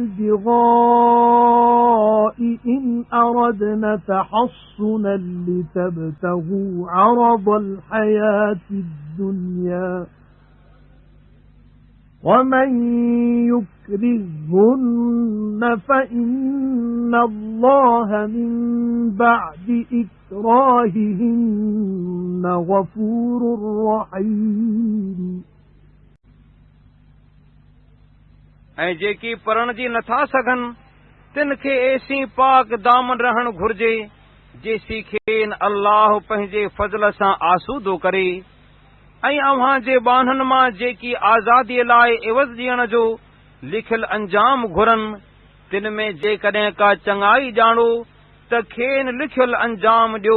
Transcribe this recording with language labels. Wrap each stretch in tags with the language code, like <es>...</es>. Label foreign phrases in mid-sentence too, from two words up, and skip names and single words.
<ar>الْبِغَاءِ إِنْ أَرَدْنَ تَحَصُّنًا لِتَبْتَغُوا عَرَضَ الْحَيَاةِ الدُّنْيَا وَمَنْ يُكْرِههُّنَّ فَإِنَّ اللَّهَ مِنْ بَعْدِ إِكْرَاهِهِنَّ غَفُورٌ رَحِيمٌ।</ar> <sd>ऐं जेकी पढ़ण जी नथा सघनि तिन खे ऐसी पाक दामन रहण घुर्जे जेसी खेनि अल्लाह पंहिंजे फज़ल सां आसूदो करे। ऐं अव्हां जे ॿानहनि मां जेकी आज़ादीअ लाइ इवज़ ॾियण जो लिखियल अंजाम घुरनि तिन में जेकॾहिं का चङाई ॼाणो त खेनि लिखियल अंजाम ॾियो।</sd>